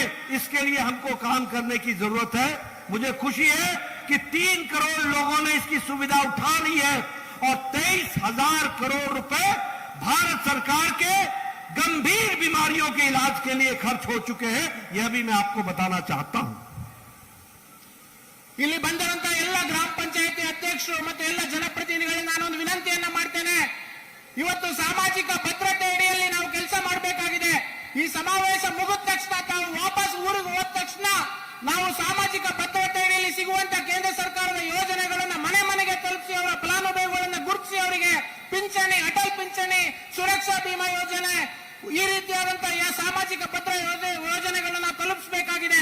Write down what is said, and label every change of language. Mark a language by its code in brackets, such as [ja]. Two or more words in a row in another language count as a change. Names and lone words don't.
[hi] इसके लिए हमको काम करने की जरूरत है. मुझे खुशी है कि 3 करोड़ लोगों ने इसकी सुविधा उठा ली है और 23,000 करोड़ रुपए भारत सरकार के गंभीर बीमारियों के इलाज के लिए खर्च हो चुके हैं. यह भी मैं आपको बताना चाहता हूं. [kn] ಇಲ್ಲಿ ಬಂದಿರುವಂತ ಎಲ್ಲ ಗ್ರಾಮ ಪಂಚಾಯತಿ ಅಧ್ಯಕ್ಷರು ಮತ್ತು ಎಲ್ಲ ಜನಪ್ರತಿನಿಧಿಗಳಿಗೆ ನಾನೊಂದು ವಿನಂತಿಯನ್ನ ಮಾಡ್ತೇನೆ. ಇವತ್ತು ಸಾಮಾಜಿಕ ಭದ್ರತೆ ಅಡಿಯಲ್ಲಿ ನಾವು ಕೆಲಸ ಮಾಡಬೇಕಾಗಿದೆ. ಈ ಸಮಾವೇಶ ಮುಗಿದ ತಕ್ಷಣ ತಾವು ವಾಪಸ್ ಊರಿಗೆ ಹೋದ ತಕ್ಷಣ ನಾವು ಸಾಮಾಜಿಕ ಭದ್ರತೆ ಅಡಿಯಲ್ಲಿ ಸಿಗುವಂತ ಕೇಂದ್ರ ಸರ್ಕಾರದ ಯೋಜನೆಗಳನ್ನ ಮನೆ ಮನೆಗೆ ತಲುಪಿಸಿ ಅವರ ಫಲಾನುಭವಿಗಳನ್ನ ಗುರುತಿಸಿ ಅವರಿಗೆ ಪಿಂಚಣಿ, ಅಟಲ್ ಪಿಂಚಣಿ, ಸುರಕ್ಷಾ ಬಿಮಾ ಯೋಜನೆ, ಈ ರೀತಿಯಾದಂತಹ ಸಾಮಾಜಿಕ ಭದ್ರ ಯೋಜನೆಗಳನ್ನ ತಲುಪಿಸಬೇಕಾಗಿದೆ.